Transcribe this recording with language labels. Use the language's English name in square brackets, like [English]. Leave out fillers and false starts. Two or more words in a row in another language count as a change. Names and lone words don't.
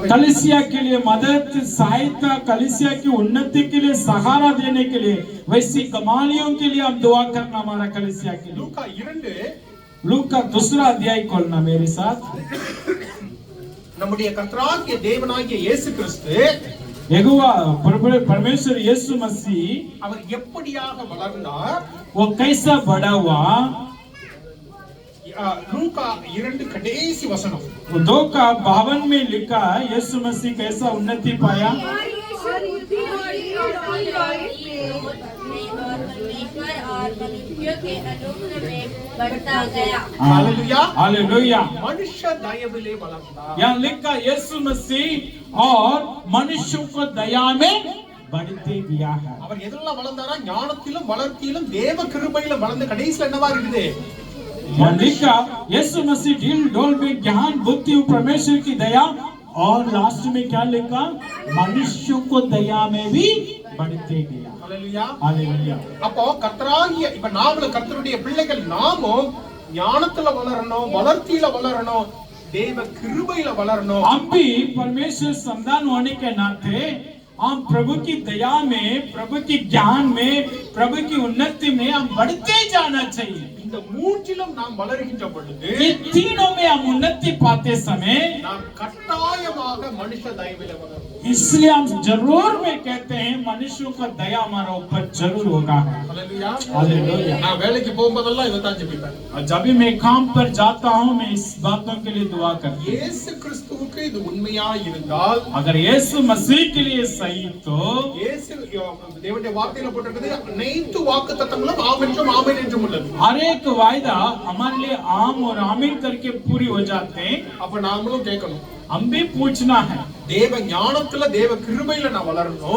[Hindi] कलीसिया के लिए मदद, सहायता, कलीसिया की उन्नति के लिए सहारा देने के लिए, वैसी गमालियों के लिए हम दुआ करना हमारा कलीसिया के लिए. [Tamil] லூக்கா 2 [Hindi] लूका का दूसरा अध्याय खोलना मेरे साथ. [Tamil] நம்முடைய கர்த்தராகிய தேவனாகிய இயேசு கிறிஸ்து [Hindi] यहोवा परमेश्वर यीशु मसीह [Tamil] அவர் எப்படியாக வளர்ந்தார், [Hindi] वो कैसा बड़ा हुआ. [Tamil] லூக்கா 2 கடைசி வசனம். [Hindi] 2:52 में लिखा है यीशु मसीह कैसा उन्नति पाया. और मनुष्यों के अनुग्रह में बढ़ता गया. हालेलुया. हालेलुया. [Tamil] மனுஷ தயவிலே வளர்ந்தார். [Hindi] यहाँ लिखा यीशु मसीह और मनुष्यों को दया में बढ़ते गया है. [Tamil] அவர் எதெல்லாம் வளர்ந்தாரா? ஞானத்திலும் வளர்த்தியிலும் தேவ கிருபையிலும் வளர்ந்த. கடைசில என்னவா இருக்குது? [Hindi] यहाँ लिखा यीशु मसीह ढील ढोल में ज्ञान, बुद्धि और परमेश्वर की दया, और लास्ट में क्या लिखा? मनुष्यों को दया में भी बढ़ते गया. [Tamil] ஹalleluya. [Hindi] हालेलुया. [Tamil] அப்போ கர்த்தராகிய இப்ப நாமளும் கர்த்தருடைய பிள்ளைகள், நாமும் ஞானத்துல வளரணும், வளர்த்தியில வளரணும், தேவ கிருபையில வளரணும். [Hindi] हम भी परमेश्वर संतान होने के नाते हम प्रभु की दया में, प्रभु की ज्ञान में, प्रभु की उन्नति में हम बढ़ते जाना चाहिए. [Tamil] இந்த மூன்றிலும் நாம் வளர்கின்ற பொழுது [Hindi] ये तीनों में हम उन्नति पाते समय [Tamil] நாம் கட்டாயமாக கண்டிப்பாக மனுஷ தயவில வளரும். [Hindi] इसलिए हम जरूर में कहते हैं मनुष्यों का दया हमारा ऊपर जरूर होगा। [Tamil] ஹalleluya. [Hindi] हालेलुया। [Tamil] நான் வேலைக்கு போகும்போதெல்லாம் இதை தான் ஜெபிப்பேன். [Hindi] और जब भी मैं काम पर जाता हूँ मैं इस बातों के लिए दुआ करता हूँ। [Tamil] இயேசு கிறிஸ்துவுக்கு இது உண்மையா இருந்தால், [Hindi] अगर यीशु मसीह के लिए सही तो [Tamil] இயேசு தேவனுடைய வார்த்தையில போட்டிருக்குது, அனைத்து வாக்குத்தத்தங்களும் ஆம் என்றும் ஆமென் என்றும் உள்ளது. [Hindi] हर एक वायदा हमारे लिए आम और आमीन करके पूरी हो जाते हैं। [Tamil] அப்ப நாமளும் கேட்கணும், [Hindi] हम भी पूछना है [Tamil] தேவ ஞானத்துல தேவ கிருபையில நான் வளரணும்.